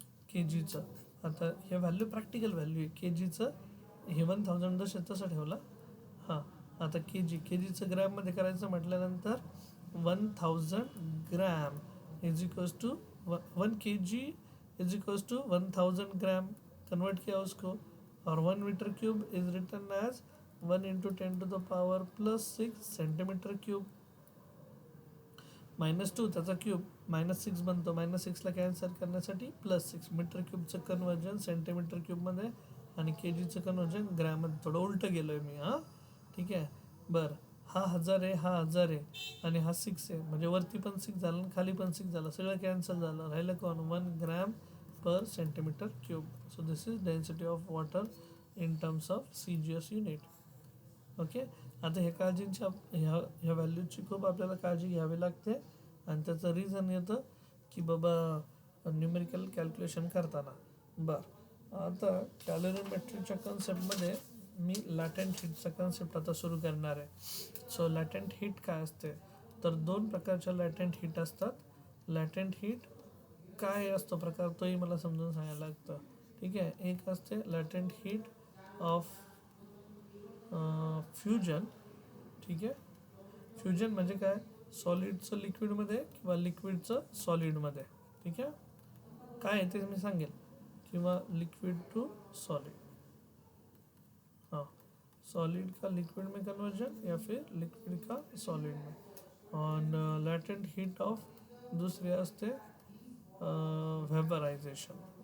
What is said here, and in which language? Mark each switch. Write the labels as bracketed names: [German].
[Marathi] के जीचं आता हे व्हॅल्यू प्रॅक्टिकल व्हॅल्यू आहे. के जीचं हे 1000 जसं तसं ठेवलं. हां, आता के जीचं ग्रॅममध्ये करायचं म्हटल्यानंतर [English] 1000 gram is equals to 1 kg is equals to 1000 gram. [Hindi] Convert किया उसको और [English] 1 metre cube is written as 1 into 10⁻+6 centimetre cube. [Marathi] -2 त्याचा क्यूब -6 बनतो, -6ला कॅन्सल करण्यासाठी +6. मीटर क्यूबचं कन्वर्जन सेंटीमीटर क्यूबमध्ये आणि के जीचं कन्वर्जन ग्रॅममध्ये. थोडं उलटं गेलो आहे मी. हां, ठीक आहे. बरं, हा 1000 आहे, हा 1000 आहे आणि हा 6 आहे, म्हणजे वरती पण 6 झालं आणि खाली पण 6 झालं, सगळं कॅन्सल झालं. राहिलं कोण? 1 gram per centimetre cube. [English] So this is density of water in terms of CGS unit. Okay. [Marathi] आता ह्या काळजींच्या ह्या व्हॅल्यूची खूप आपल्याला काळजी घ्यावी लागते. आणि त्याचं रिझन येतं की बाबा न्यूमेरिकल कॅल्क्युलेशन करताना. बरं, आता कॅलरीमेट्रीच्या कन्सेप्टमध्ये मी लॅटेंट हीटचा कन्सेप्ट आता सुरू करणार आहे. सो लॅटेंट हीट काय असते, तर 2 प्रकारच्या लॅटेंट हीट असतात. लॅटेंट हीट काय असतो प्रकार, तोही मला समजून सांगायला लागतं. ठीक आहे. एक असते लॅटेंट हीट ऑफ फ्युजन. ठीक आहे. फ्युजन म्हणजे काय, सॉलिडचं लिक्विडमध्ये किंवा लिक्विडचं सॉलिडमध्ये. ठीक आहे. काय आहे ते मी सांगेल, किंवा लिक्विड टू सॉलिड. [Hindi] हाँ, सॉलिड का लिक्विड में कन्वर्जन या फिर लिक्विड का सॉलिड में. [Marathi] और लॅटेंट हीट ऑफ दुसरी असते व्हेपरायझेशन.